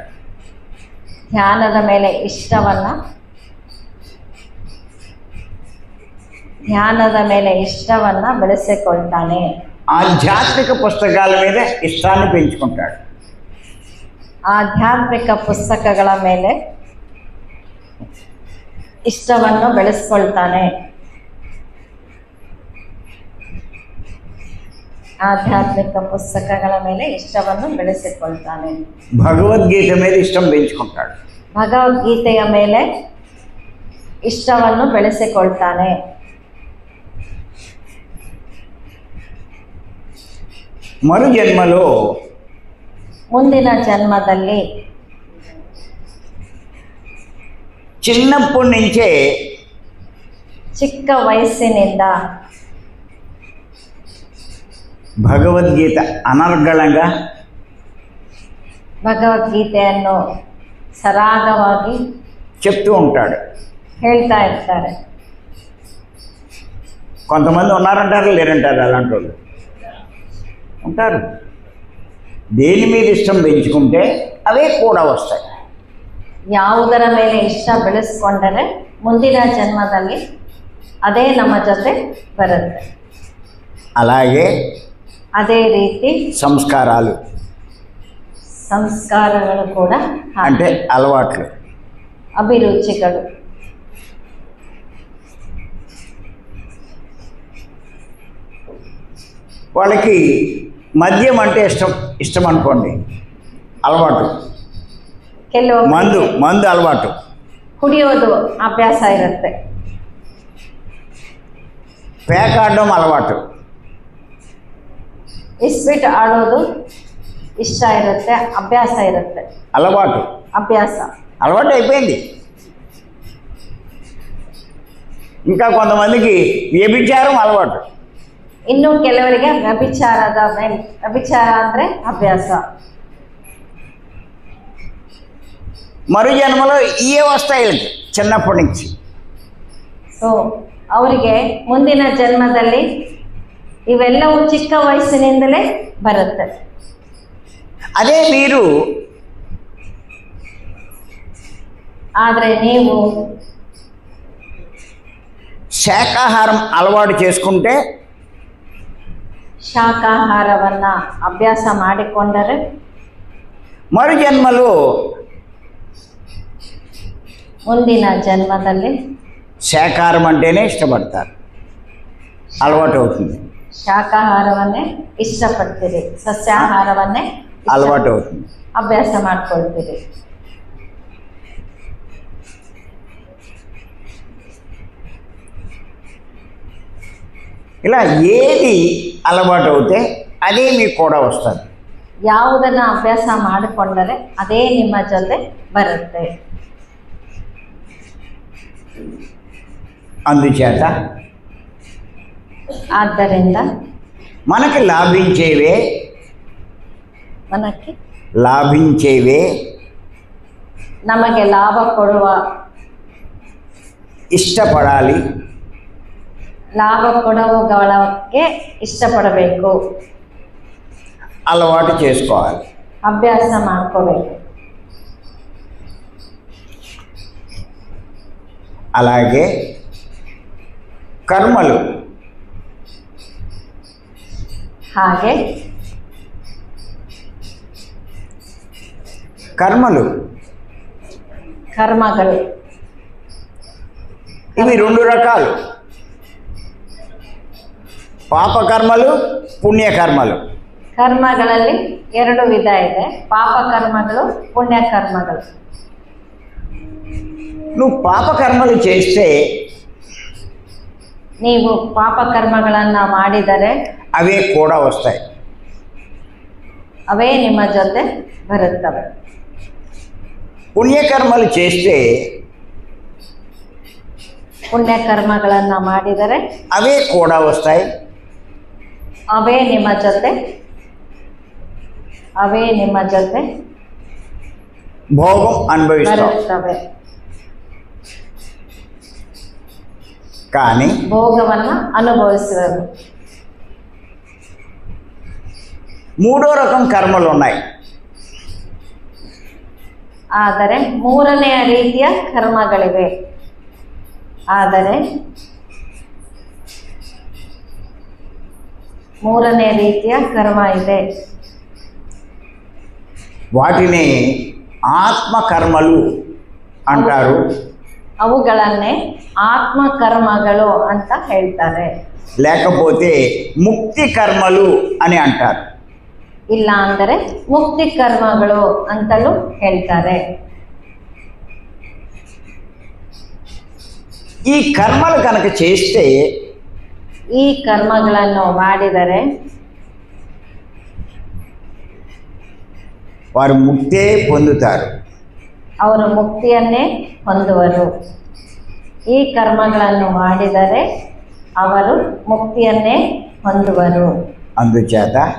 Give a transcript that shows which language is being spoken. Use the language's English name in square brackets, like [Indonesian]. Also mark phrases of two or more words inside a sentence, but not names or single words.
[Kannada] ಧ್ಯಾನದ ಮೇಲೆ ಇಷ್ಟವನ್ನ ಬೆಳೆಸಿಕೊಳ್ತಾನೆ. [Telugu] ఆధ్యాత్మిక పుస్తకాల మీద ఇష్టాన్ని పెంచుకుంటాడు. [Kannada] ಆಧ್ಯಾತ್ಮಿಕ ಪುಸ್ತಕಗಳ ಮೇಲೆ ಇಷ್ಟವನ್ನು ಬೆಳೆಸ್ಕೊಳ್ತಾನೆ. ಆಧ್ಯಾತ್ಮಿಕ ಪುಸ್ತಕಗಳ ಮೇಲೆ ಇಷ್ಟವನ್ನು ಬೆಳೆಸಿಕೊಳ್ತಾನೆ. [Telugu] భగవద్గీత మీద ఇష్టం పెంచుకుంటాడు. [Kannada] ಭಗವದ್ಗೀತೆಯ ಮೇಲೆ ಇಷ್ಟವನ್ನು ಬೆಳೆಸಿಕೊಳ್ತಾನೆ. [Telugu] మరు జన్మలో [Kannada] ಮುಂದಿನ ಜನ್ಮದಲ್ಲಿ [Telugu] చిన్నప్పటి నుంచే [Kannada] ಚಿಕ್ಕ ವಯಸ್ಸಿನಿಂದ [Telugu] భగవద్గీత అనర్గళంగా [Kannada] ಭಗವದ್ಗೀತೆಯನ್ನು ಸರಾಗವಾಗಿ [Telugu] చెప్తూ ఉంటాడు. [Kannada] ಹೇಳ್ತಾ ಇರ್ತಾರೆ. [Telugu] కొంతమంది ఉన్నారంటారు, లేరంటారు, అలాంటి వాళ్ళు ఉంటారు. దేని మీద ఇష్టం పెంచుకుంటే అవే కూడా వస్తాయి. [Kannada] ಯಾವುದರ ಮೇಲೆ ಇಷ್ಟ ಬೆಳೆಸ್ಕೊಂಡರೆ ಮುಂದಿನ ಜನ್ಮದಲ್ಲಿ ಅದೇ ನಮ್ಮ ಜೊತೆ ಬರುತ್ತೆ. [Telugu] అలాగే [Kannada] ಅದೇ ರೀತಿ ಸಂಸ್ಕಾರಗಳು ಕೂಡ [Telugu] అంటే అలవాట్లు, [Kannada] ಅಭಿರುಚಿಗಳು. [Telugu] వాళ్ళకి మద్యం అంటే ఇష్టం అనుకోండి, అలవాటు. [Kannada] ಕೆಲವು [Telugu] మందు అలవాటు, [Kannada] ಕುಡಿಯೋದು ಅಭ್ಯಾಸ ಇರುತ್ತೆ. [Telugu] పేకాడడం అలవాటు, [Kannada] ಇಸ್ಪೀಟ್ ಆಡೋದು ಇಷ್ಟ ಇರುತ್ತೆ, ಅಭ್ಯಾಸ ಇರುತ್ತೆ. [Telugu] అలవాటు అయిపోయింది. ఇంకా కొంతమందికి వ్యభిచారం అలవాటు. [Kannada] ಇನ್ನು ಕೆಲವರಿಗೆ ವ್ಯಭಿಚಾರ ಅಂದರೆ ಅಭ್ಯಾಸ. [Telugu] మరు జన్మలో ఇవే వస్తాయి చిన్నప్పటి నుంచి. [Kannada] ಸೊ ಅವರಿಗೆ ಮುಂದಿನ ಜನ್ಮದಲ್ಲಿ ಇವೆಲ್ಲವೂ ಚಿಕ್ಕ ವಯಸ್ಸಿನಿಂದಲೇ ಬರುತ್ತೆ. [Telugu] అదే మీరు [Kannada] ಆದರೆ ನೀವು [Telugu] శాకాహారం అలవాటు చేసుకుంటే [Kannada] ಶಾಕಾಹಾರವನ್ನು ಅಭ್ಯಾಸ ಮಾಡಿಕೊಂಡರೆ [Telugu] మరు జన్మలో [Kannada] ಮುಂದಿನ ಜನ್ಮದಲ್ಲಿ [Telugu] శాకాహారం అంటేనే ఇష్టపడతారు, అలవాటు అవుతుంది. [Kannada] ಶಾಕಾಹಾರವನ್ನೇ ಇಷ್ಟಪಡ್ತೀರಿ, ಸಸ್ಯಾಹಾರವನ್ನೇ [Telugu] అలవాటు అవుతుంది. [Kannada] ಅಭ್ಯಾಸ ಮಾಡ್ಕೊಳ್ತೀರಿ. [Telugu] ఇలా ఏది అలవాటు అవుతే అదే మీకు కూడా వస్తుంది. [Kannada] ಯಾವುದನ್ನು ಅಭ್ಯಾಸ ಮಾಡಿಕೊಂಡರೆ ಅದೇ ನಿಮ್ಮ ಜೊತೆ ಬರುತ್ತೆ. [Telugu] అందుచేత [Kannada] ಆದ್ದರಿಂದ [Telugu] మనకి లాభించేవే [Kannada] ನಮಗೆ ಲಾಭ ಕೊಡುವ, [Telugu] ఇష్టపడాలి, [Kannada] ಲಾಭ ಕೊಡುವಗಳಿಗೆ ಇಷ್ಟಪಡಬೇಕು, [Telugu] అలవాటు చేసుకోవాలి. [Kannada] ಅಭ್ಯಾಸ ಮಾಡ್ಕೋಬೇಕು. [Telugu] అలాగే కర్మలు [Kannada] ಹಾಗೆ [Telugu] కర్మలు [Kannada] ಕರ್ಮಗಳು [Telugu] ఇవి రెండు రకాలు, పాపకర్మలు, పుణ్యకర్మలు. [Kannada] ಕರ್ಮಗಳಲ್ಲಿ ಎರಡು ವಿಧ ಇದೆ, ಪಾಪ ಕರ್ಮಗಳು, ಪುಣ್ಯ ಕರ್ಮಗಳು. [Telugu] నువ్వు పాపకర్మలు చేస్తే [Kannada] ನೀವು ಪಾಪ ಕರ್ಮಗಳನ್ನು ಮಾಡಿದರೆ [Telugu] అవే కూడా వస్తాయి. [Kannada] ಅವೇ ನಿಮ್ಮ ಜೊತೆ ಬರುತ್ತವೆ. [Telugu] పుణ్యకర్మలు చేస్తే [Kannada] ಪುಣ್ಯ ಕರ್ಮಗಳನ್ನು ಮಾಡಿದರೆ [Telugu] అవే కూడా వస్తాయి. [Kannada] ಅವೇ ನಿಮ್ಮ ಜೊತೆ [Telugu] భోగం అనుభవిస్తాం. [Kannada] ಬರುತ್ತವೆ. [Telugu] కానీ [Kannada] ಭೋಗವನ್ನು ಅನುಭವಿಸುವರು. [Telugu] మూడో రకం కర్మలు ఉన్నాయి. [Kannada] ಆದರೆ ಮೂರನೆಯ ರೀತಿಯ ಕರ್ಮಗಳಿವೆ. ಆದರೆ ಮೂರನೇ ರೀತಿಯ ಕರ್ಮ ಇದೆ. [Telugu] వాటిని ఆత్మకర్మలు అంటారు, [Kannada] ಅವುಗಳನ್ನೇ ಆತ್ಮಕರ್ಮಗಳು ಅಂತ ಹೇಳ್ತಾರೆ. [Telugu] లేకపోతే ముక్తి కర్మలు అని అంటారు. [Kannada] ಇಲ್ಲ ಅಂದರೆ ಮುಕ್ತಿ ಕರ್ಮಗಳು ಅಂತಲೂ ಹೇಳ್ತಾರೆ. [Telugu] ఈ కర్మలు కనుక చేస్తే [Kannada] ಈ ಕರ್ಮಗಳನ್ನು ಮಾಡಿದರೆ [Telugu] వారు ముక్తే పొందుతారు. [Kannada] ಅವರು ಮುಕ್ತಿಯನ್ನೇ ಹೊಂದುವರು. ಈ ಕರ್ಮಗಳನ್ನು ಮಾಡಿದರೆ ಅವರು ಮುಕ್ತಿಯನ್ನೇ ಹೊಂದುವರು. [Telugu] అందుచేత